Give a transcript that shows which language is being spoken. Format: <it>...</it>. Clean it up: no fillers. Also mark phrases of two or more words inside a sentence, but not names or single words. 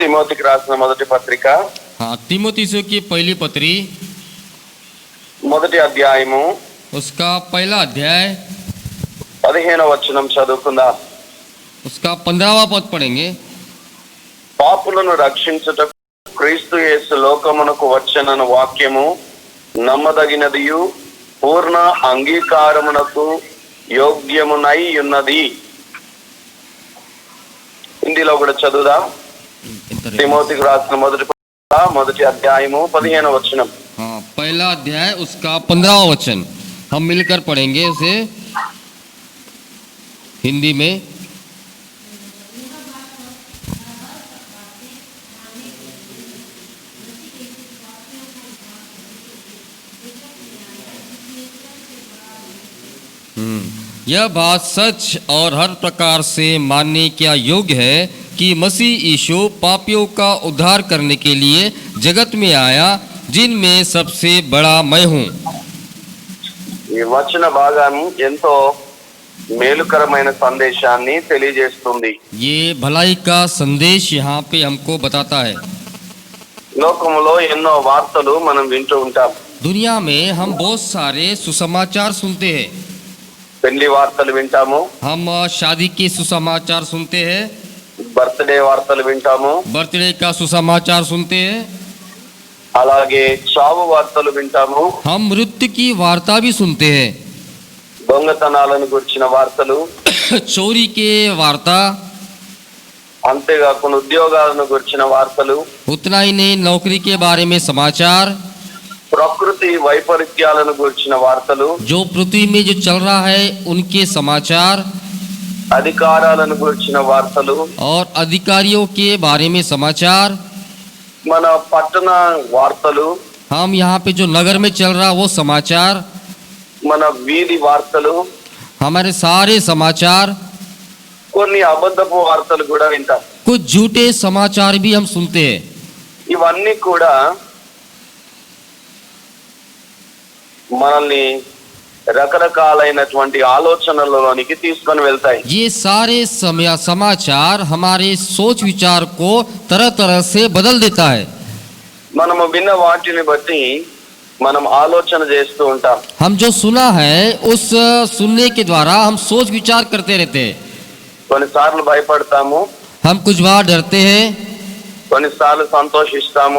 <te>తిమోతికి రాసిన మొదటి పత్రిక</te> <hi>हाँ तीमुथियुस की पहली पत्री</hi> <te>మొదటి అధ్యాయము</te> <hi>उसका पहला अध्याय</hi> <te>15వ వచనం చదువుకుందాం.</te> <hi>उसका 15वां पद पढ़ेंगे।</hi> <te>పాపులను రక్షించుటకు క్రీస్తు యేసు లోకమునకు వచ్చెనను వాక్యము నమ్మదగినదియు పూర్ణ అంగీకారమునకు యోగ్యమునై ఉన్నది. హిందీలో కూడా చదువుదాం. తిమోతికి రాసిన మొదటి అధ్యాయము 15వ వచనం.</te> <hi>हाँ पहला अध्याय उसका 15वां वचन हम मिलकर पढ़ेंगे उसे हिंदी में। यह बात सच और हर प्रकार से मानने क्या योग्य है कि मसीह यीशु पापियों का उद्धार करने के लिए जगत में आया, जिनमें सबसे बड़ा मैं हूँ।</hi> <te>ఈ వచన భాగం ఎంతో మేలుకరమైన సందేశాన్ని తెలియజేస్తుంది.</te> <hi>ये भलाई का संदेश यहाँ पे हमको बताता है।</hi> <te>లోకములో ఎన్నో వార్తలు మనం వింటూ ఉంటాం.</te> <hi>दुनिया में हम बहुत सारे सुसमाचार सुनते हैं।</hi> <te>పెళ్లి వార్తలు వింటాము,</te> <hi>हम शादी के सुसमाचार सुनते हैं,</hi> <te>బర్త్డే వార్తలు వింటాము,</te> <hi>बर्थडे का सुसमाचार सुनते हैं,</hi> <te>అలాగే చావు వార్తలు వింటాము,</te> <hi>हम मृत्यु की वार्ता भी सुनते हैं,</hi> <te>దొంగతనాలను గురించిన వార్తలు,</te> <hi>चोरी के वार्ता,</hi> <te>అంతేకాకుండా ఉద్యోగాలను గురించిన వార్తలు,</te> <hi>उतना ही नहीं नौकरी के बारे में समाचार,</hi> <te>ప్రకృతి వైపరీత్యాలను గురించిన వార్తలు,</te> <hi>जो पृथ्वी में जो चल रहा है उनके समाचार,</hi> <te>అధికారాలను గురించిన వార్తలు,</te> <hi>और अधिकारियों के बारे में समाचार,</hi> <te>మన పట్టణ వార్తలు,</te> <hi>हम यहाँ पे जो नगर में चल रहा वो समाचार,</hi> <te>మన వీధి వార్తలు,</te> <hi>हमारे सारे समाचार,</hi> <te>కొన్ని అబద్ధపు వార్తలు కూడా వింటాం.</te> <hi>कुछ झूठे समाचार भी हम सुनते हैं।</hi> <te>ఇవన్నీ కూడా మనల్ని రకరకాలైనటువంటి ఆలోచనలలోనికి తీసుకొని వెళ్తాయి.</te> <hi>ये सारे समाचार हमारे सोच विचार को तरह तरह से बदल देता है।</hi> <te>మనము విన్న వాటిని బట్టి మనం ఆలోచన చేస్తూ ఉంటాం.</te> <hi>हम जो सुना है उस सुनने के द्वारा हम सोच विचार करते रहते हैं।</hi> <te>కొన్నిసార్లు భయపడతాము,</te> <hi>हम कुछ बार डरते हैं,</hi> <te>కొన్నిసార్లు సంతోషిస్తాము,</te>